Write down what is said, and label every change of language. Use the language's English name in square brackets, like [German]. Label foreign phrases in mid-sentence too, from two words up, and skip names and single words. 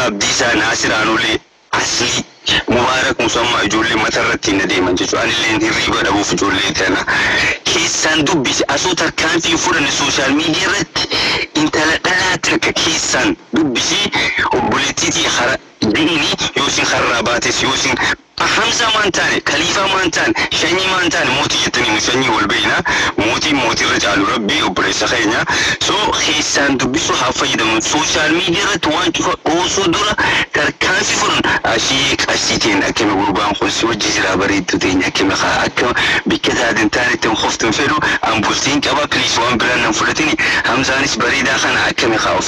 [Oromo] abdiisaa naasir aanolee asli mubaarak musammaa ijoollee matarratti hin adeeman jechuudha anillee hirriba dhabuuf ijoollee tana keessaan dubbise asoo tarkaanfii fudhanne [English] sooshaal miidiyaa [Oromo] irratti intala dhalaa takka keessaan dubbisee obboleettii hara diini yoosin harraa baates yoosin Hamza mantan, Khalifa mantan, Shanyi mantan, Moti jetani Shanyi wal beena, Moti rajaalu Rabbi obboleessa keenya. So keessaan dubbisu haa fayyadamu [English] social media [Oromo] irratti waan cufa osoo dura tarkaanfii furan ashii qasiitiin akkama gurbaan kun si wajji jira bareeddu teenya akkama akka bikka taateen taanitti qoftuun fedhu ambultiin qaba please waan biraan nan fudhatini Hamzaanis bareedaa kana akkama of